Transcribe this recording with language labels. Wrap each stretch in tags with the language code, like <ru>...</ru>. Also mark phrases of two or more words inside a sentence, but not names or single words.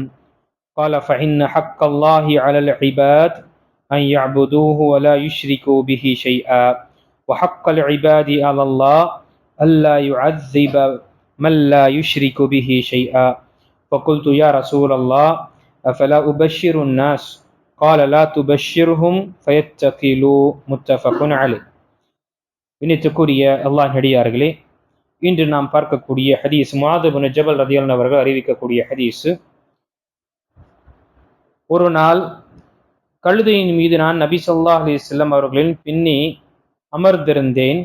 <ar>قال: فإن حق الله على العباد أن يعبدوه ولا يشركوا به شيئا، وحق العباد على الله ألا يعذب من لا يشرك به شيئا. فقلت: يا رسول الله، أفلا أبشر الناس؟ قال: لا تبشرهم فيتكلوا. متفق عليه.</ar> <ta>இனித்துக்குரிய அல்லாஹ் நடிகார்களே, இன்று நாம் பார்க்கக்கூடிய ஹதீஸ் முஆத் இப்னு ஜபல் ரலியல்லாஹு அவர்கள் அறிவிக்கக்கூடிய ஹதீஸ். ஒரு நாள் கழுதையின் மீது நான் நபி</ta> <ar>صلى الله عليه وسلم</ar> <ta>அவர்களின் பின்னே அமர்ந்திருந்தேன்.</ta>